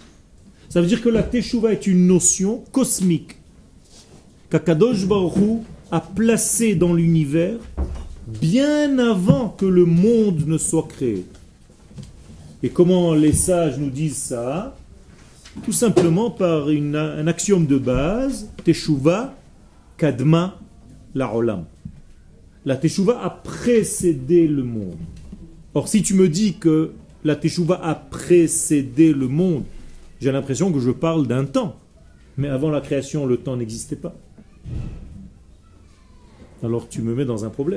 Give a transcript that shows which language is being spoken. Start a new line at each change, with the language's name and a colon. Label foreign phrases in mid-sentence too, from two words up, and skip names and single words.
French: Ça veut dire que la Teshuvah est une notion cosmique qu'
Hebrew: הקדוש ברוך הוא
French: a placée dans l'univers bien avant que le monde ne soit créé. Et comment les sages nous disent ça? Tout simplement par un axiome de base,
Hebrew: תשובה קדמה לעולם.
French: La Teshuvah a précédé le monde. Or, si tu me dis que la Teshuvah a précédé le monde, j'ai l'impression que je parle d'un temps. Mais avant la création, le temps n'existait pas. Alors tu me mets dans un problème.